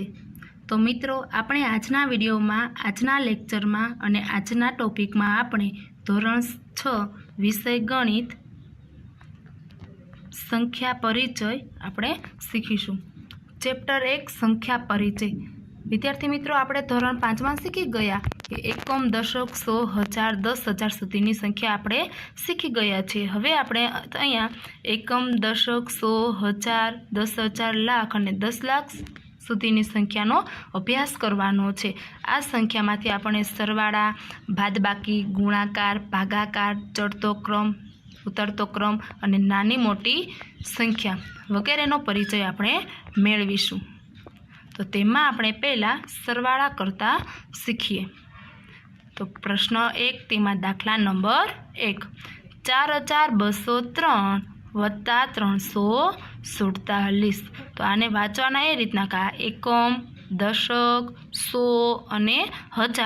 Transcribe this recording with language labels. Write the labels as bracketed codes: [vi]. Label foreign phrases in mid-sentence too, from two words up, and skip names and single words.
[gu] તો મિત્રો, આપણે આજના વિડિયો માં આજના લેક્ચર માં અને આજના ટોપિક માં આપણે ધોરણ 6 વિષય ગણિત સંખ્યા પરિચય આપણે શીખીશું। ચેપ્ટર 1 સંખ્યા પરિચય। વિદ્યાર્થી મિત્રો, આપણે ધોરણ 5 માં શીખી ગયા કે એકમ, દશક, 100, 1000, 10,000 સુધીની સંખ્યા આપણે શીખી ગયા છે। હવે આપણે અહીંયા એકમ, દશક, 100, 1000, 10,000, લાખ અને 10 લાખ સુધીની સંખ્યાનો અભ્યાસ કરવાનો છે। આ સંખ્યામાંથી આપણે સરવાળા, બાદબાકી, ગુણાકાર, ભાગાકાર, ચઢતો ક્રમ, ઉતરતો ક્રમ અને નાની મોટી સંખ્યા વગેરેનો પરિચય આપણે મેળવીશું। તો તેમાં આપણે પહેલા સરવાળા કરતા શીખીએ। તો પ્રશ્ન 1 તેમાં દાખલા નંબર 1, 4203 વત્તા 347। તો આને વાંચવાના એ રીતના કે એકમ, દશક, 100 અને 1000।